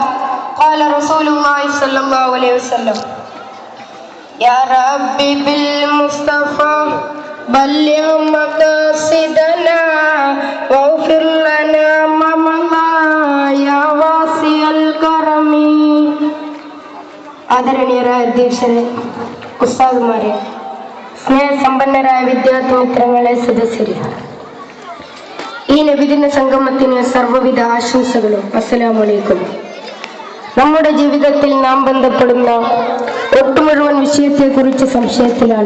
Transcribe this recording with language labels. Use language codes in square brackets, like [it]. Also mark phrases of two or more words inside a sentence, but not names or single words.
[ar] قال رسول الله صلى الله عليه وسلم: يا ربي بالمصطفى بلغ مقاصدنا واغفر لنا ما مضى يا واسع الكرم. [ml] ആദരണീയരായ അധ്യക്ഷരെ, ഉസ്താദുമാരെ, സ്നേഹസമ്പന്നരായ വിദ്യാർത്ഥി മിത്രങ്ങളെ, സദസ്യരെ, ഈ നബിദിന സംഗമത്തിന് സർവ്വവിധ ആശംസകളും. [ar] السلام عليكم. [ml] നമ്മുടെ ജീവിതത്തിൽ നാം ബന്ധപ്പെടുന്ന ഒട്ടുമുഴുവൻ വിഷയത്തെക്കുറിച്ച് സംശയത്തിലാണ്.